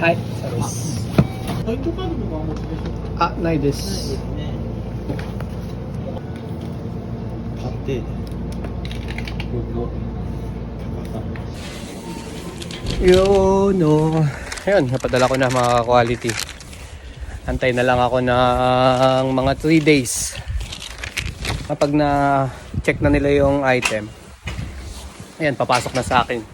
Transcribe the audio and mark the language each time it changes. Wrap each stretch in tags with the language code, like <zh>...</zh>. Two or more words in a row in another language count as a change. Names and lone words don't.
<ja>はい、そうです。ポイントカードとかお持ちでしょうか。あ、ないです。ね。買って。</ja> <tl>Yun, no. Ayun, napadala ko na mga quality. Antay na lang ako ng mga 3 days. Kapag na-check na nila yung item, ayan, papasok na sa akin.</tl>